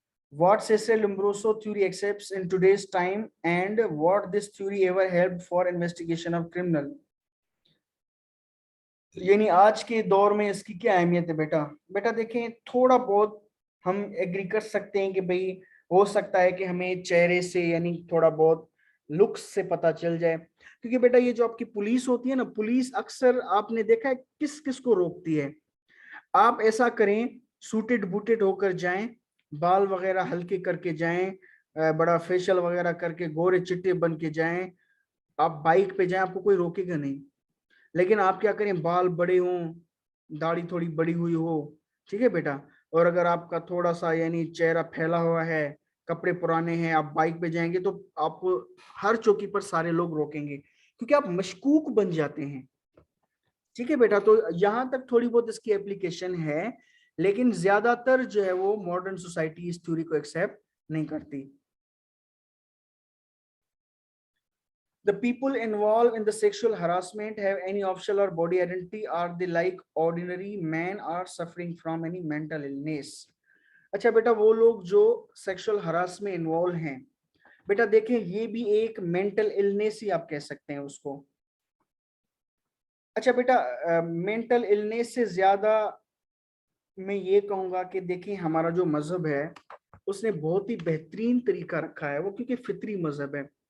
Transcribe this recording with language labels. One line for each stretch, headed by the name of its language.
English: What Cecil Lombroso theory accepts in today's time and what this theory ever helped for investigation of criminal?
Hindi: यानी आज के दौर में इसकी क्या अहमियत है बेटा? बेटा देखें, थोड़ा बहुत हम एग्री कर सकते हैं कि भाई हो सकता है कि हमें चेहरे से यानी थोड़ा बहुत लुक्स से पता चल जाए, क्योंकि बेटा ये जो आपकी पुलिस होती है ना, पुलिस अक्सर आपने देखा है किस किस को रोकती है। आप ऐसा करें, सूटेड बूटेड होकर जाएं, बाल वगैरह हल्के करके जाएं, बड़ा फेशियल वगैरह करके गोरे चिट्टे बन के जाएं, आप बाइक पे जाएं, आपको कोई रोकेगा नहीं। लेकिन आप क्या करें, बाल बड़े हों, दाढ़ी थोड़ी बड़ी हुई हो, ठीक है बेटा, और अगर आपका थोड़ा सा यानी चेहरा फैला हुआ है, कपड़े पुराने हैं, आप बाइक पे जाएंगे तो आपको हर चौकी पर सारे लोग रोकेंगे, क्योंकि आप मशकूक बन जाते हैं। ठीक है बेटा, तो यहां तक थोड़ी बहुत इसकी एप्लीकेशन है, लेकिन ज्यादातर जो है वो मॉडर्न सोसाइटी इस थ्योरी को एक्सेप्ट नहीं करती।
English: The people involved in the sexual harassment have any official or body identity? Are they like ordinary men are suffering from any mental illness?
Hindi: अच्छा बेटा, वो लोग जो सेक्सुअल हरास में इन्वॉल्व हैं, बेटा देखें ये भी एक मेंटल इलनेस ही आप कह सकते हैं उसको। अच्छा बेटा, मेंटल इलनेस से ज्यादा मैं ये कहूंगा कि देखें हमारा जो मजहब है उसने बहुत ही बेहतरीन तरीका रखा है, वो क्योंकि फितरी मजहब है।